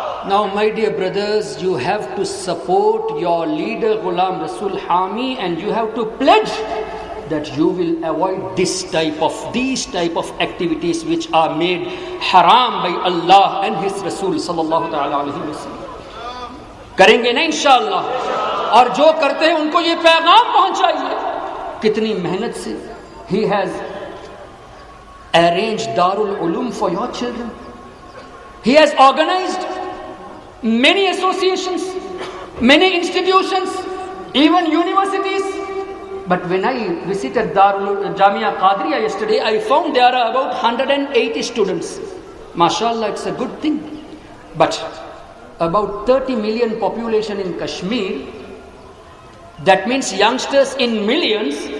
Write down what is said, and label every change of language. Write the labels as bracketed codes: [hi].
[en] Now, my dear brothers, you have to support your leader Ghulam Rasul Hami, and you have to pledge that you will avoid these type of activities which are made haram by Allah and His Rasul sallallahu ta'ala alayhi wa sallam. [ur] کریں گے نا انشاءاللہ. اور جو کرتے ہیں ان کو یہ پیغام پہنچائیے کتنی محنت سے [en] he has arranged Darul Ulum for your children. He has organized many associations, many institutions, even universities. But when I visited Jamia Qadriya yesterday, I found there are about 180 students. MashaAllah, it's a good thing. But about 30 million population in Kashmir, that means youngsters in millions.